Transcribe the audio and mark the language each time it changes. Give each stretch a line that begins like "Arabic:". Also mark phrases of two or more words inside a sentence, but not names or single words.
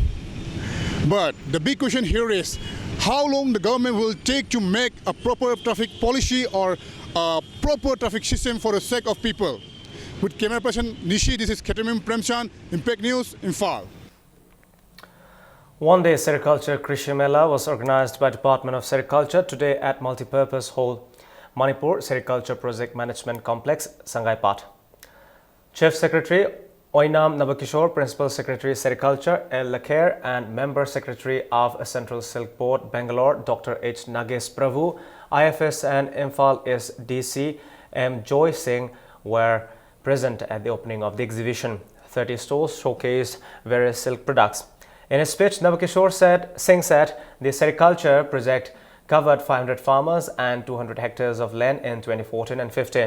English: But the big question here is how long the government will take to make a proper traffic policy or a proper traffic system for the sake of people. With camera person Nishi, this is Ketamim Premchan, Impact News, Imphal. One-day Sericulture Krishi Mela was organized by Department of Sericulture today at Multipurpose Hall, Manipur Sericulture Project Management Complex, Sangaipat. Chief Secretary Oinam Nabakishore, Principal Secretary Sericulture L. Lakher and Member Secretary of Central Silk Board, Bangalore, Dr. H. Nagesh Prabhu, IFS and Imphal DC M. Joy Singh were present at the opening of the exhibition. 30 stores showcased various silk products. In his speech, Nabakishore Singh said the Sericulture project covered 500 farmers and 200 hectares of land in 2014 and 15.